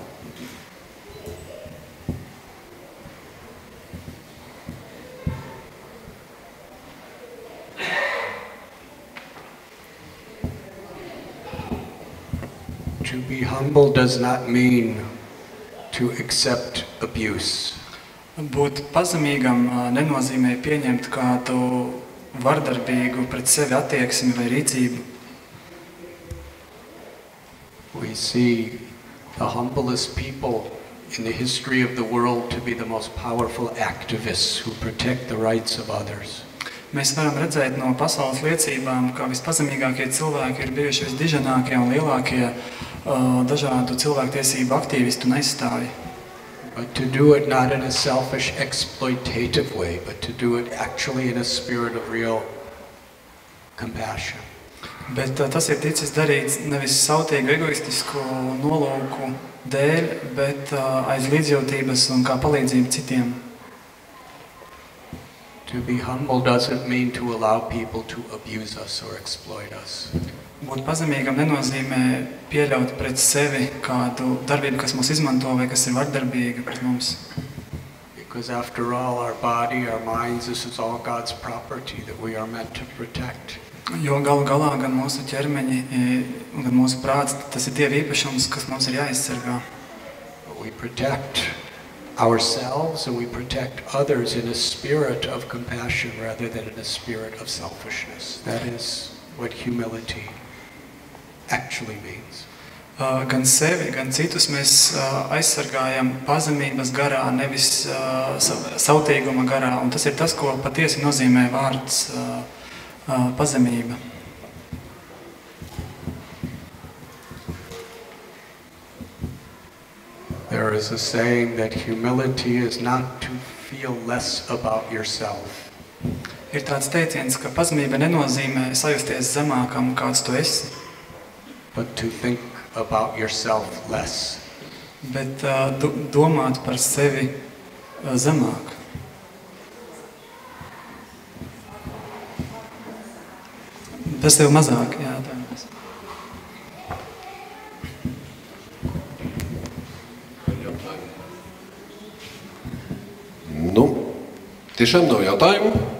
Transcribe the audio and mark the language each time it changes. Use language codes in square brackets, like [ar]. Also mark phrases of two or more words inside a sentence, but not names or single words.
[en] To be humble does not mean to accept abuse. [lv] Būt pazemīgam nenozīmē pieņemt kādu vardarbīgu pret sevi attieksmi vai rīcību. [en] We see the humblest people in the history of the world to be the most powerful activists who protect the rights of others. [lv] Mēs varam redzēt no pasaules liecībām, ka vispazemīgākie cilvēki ir bijuši visdiženākie un lielākie dažādu cilvēktiesību aktīvistu un aizstāvji. [en] But to do it not in a selfish, exploitative way, but to do it actually in a spirit of real compassion. [lv] Bet tas ir ticis darīts nevis sautīgu egoistisku nolūku dēļ, bet aiz līdzjūtības un kā palīdzību citiem. [en] To be humble doesn't mean to allow people to abuse us or exploit us. [lv] Būt pazemīgam nenozīmē pieļaut pret sevi kādu darbību, kas mūs izmanto vai kas ir vardarbīga pret mums. [en] Because after all, our body, our minds, this is all God's property that we are meant to protect. [lv] Jo galu galā gan mūsu ķermeņi, gan mūsu prāts, tas ir Dieva īpašums, kas mums ir jāaizsargā. [en] We protect ourselves and we protect others in a spirit of compassion rather than in a spirit of selfishness. That is what humility actually means. [lv] Gan sevi, gan citus mēs aizsargājam pazemības garā, nevis sautīguma garā. Un tas ir tas, ko patiesi nozīmē vārds pazemība. [en] There is a saying that humility is not to feel less about yourself. [lv] Ir tāds teiciens, ka pazemība nenozīmē sajusties zemākam, kāds tu esi, [en] but to think about yourself less. [lv] bet domāt par sevi zemāk. Par sevi mazāk, jā. Nu, tiešām nav jautājumu?